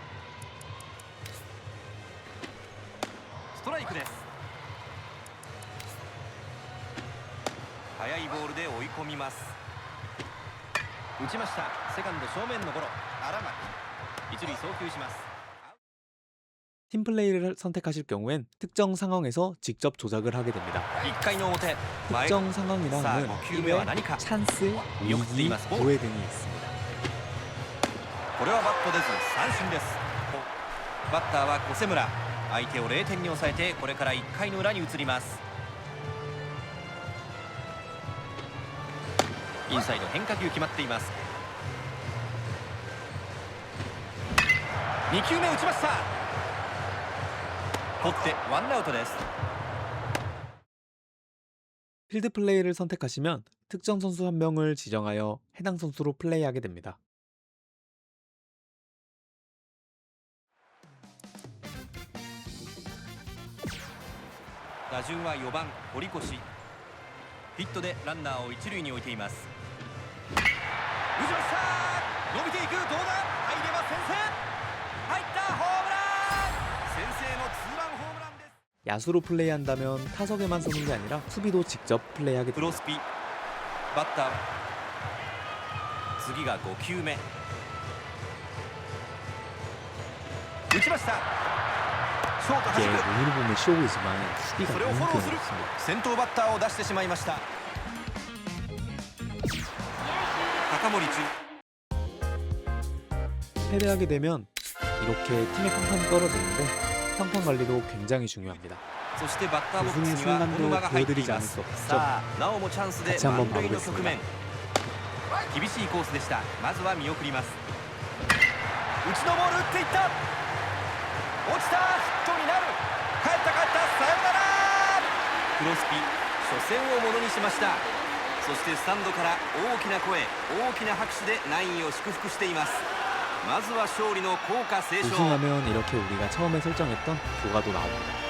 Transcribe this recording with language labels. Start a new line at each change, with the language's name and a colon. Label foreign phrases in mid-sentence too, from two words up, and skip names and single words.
Japanese: ストライクです。速いボールで追い込みます。打ちました。セカンド正面のゴロ。荒牧。一塁送球します。
Korean: 팀플레이를 선택하실 경우엔 특정 상황에서 직접 조작을 하게 됩니다.
Japanese: 1 回の表前
Korean: 특정 상황이란
Japanese: さあ
Korean: 는
Japanese: 5球目は何か
Korean: 찬스,
Japanese: 見送ってい
Korean: 위기,
Japanese: ます
Korean: 기회 등이 있습니다.
Japanese: これはバット出ず三振です。バッターは小瀬村、相手を0点に抑えてこれから1回の裏に移ります。インサイド変化球決まっています。2球目打ちました。取ってワンアウトです。
Korean: 필드 플레이를 선택하시면 특정 선수 한 명을 지정하여 해당 선수로 플레이하게 됩니다.
Japanese: 打順は4番堀越、ヒットでランナーを一塁に置いています。打ちました。伸びていく、どうだ、入れば先制、入った、ホームラン、先制のツーランホームランです。
Korean: 야수로 플레이한다면 타석에만 서는 게 아니라 수비도 직접 플레이하게
Japanese: プロ
Korean: 됩니다.
Japanese: スピ、バッター次が5球目、打ちました。ショートは
Korean: 이게
Japanese: じく、
Korean: 눈으로 보면 쇼이지만 수비가
Japanese: それをフォロー
Korean: 이만큼
Japanese: する。
Korean: 어렵습니다.
Japanese: 先頭バッターを出してしまいました。高森中、
Korean: 패배하게 되면 이렇게 팀의 평판이 떨어지는데 평판 관리도 굉장히 중요합니다.
Japanese: そしてバッターボックス
Korean: 우승의
Japanese: には小
Korean: 순간도
Japanese: 沼が入ってい
Korean: 보여드리지
Japanese: ま
Korean: 않을
Japanese: す。
Korean: 수 없죠.
Japanese: さあなおもチャンスで
Korean: 같이 한번
Japanese: 満塁の局
Korean: 봐보겠습니다.
Japanese: 面、厳しいコースでした。まずは見送ります。内のボール打っていった、落ちた、ヒットになる、帰った帰った、サヨナラ。クロスピ、初戦をものにしました。そしてスタンドから大きな声、大きな拍手でナインを祝福しています。まずは勝利の校歌斉唱。
Korean: 우승하면 이렇게 우리가 처음에 설정했던 교가도 나옵니다.